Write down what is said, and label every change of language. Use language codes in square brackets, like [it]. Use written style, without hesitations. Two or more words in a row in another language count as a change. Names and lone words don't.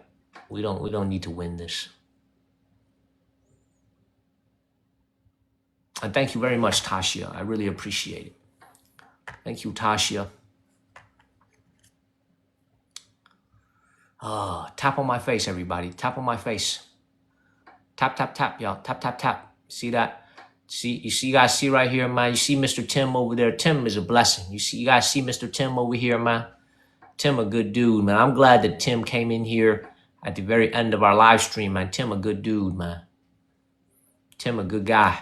[en] We don't need to win this. And thank you very much, Tasha. I really appreciate it. Thank you, Tasha. Tap on my face, everybody. Tap on my face. Tap, tap, tap, y'all. Tap, tap, tap. See that? You guys see right here, man? You see Mr. Tim over there? Tim is a blessing. You guys see Mr. Tim over here, man? Tim a good dude, man. I'm glad that Tim came in here at the very end of our live stream, man. Tim a good dude, man. Tim a good guy.